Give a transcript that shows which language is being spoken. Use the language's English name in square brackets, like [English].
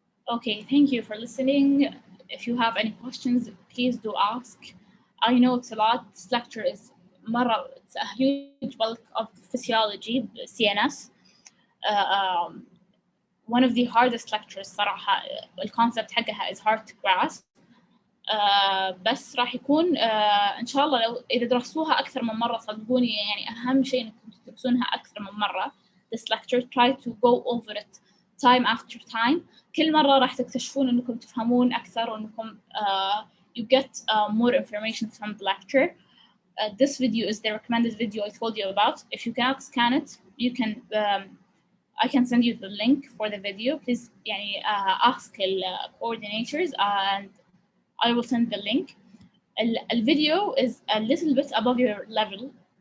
[English] Okay, thank you for listening. If you have any questions, please do ask. I know it's a lot. This lecture is it's a huge bulk of physiology, CNS. One of the hardest lectures [Arabic] صراحة. [English] الconcept [Arabic] حقها [English] is hard to grasp. [Arabic] بس راح يكون إن شاء الله لو إذا درستوها أكثر من مرة صدقوني، يعني أهم شيء إنكم تدرسونها أكثر من مرة. [English] This lecture, try to go over it time after time. [Arabic] كل مرة راح تكتشفون إنكم تفهمون أكثر وإنكم [English] you get more information from the lecture. This video is the recommended video I told you about. If you cannot scan it, you can. I can send you the link for the video. Please [Arabic] يعني [English] ask the coordinators and I will send the link. The video is a little bit above your level,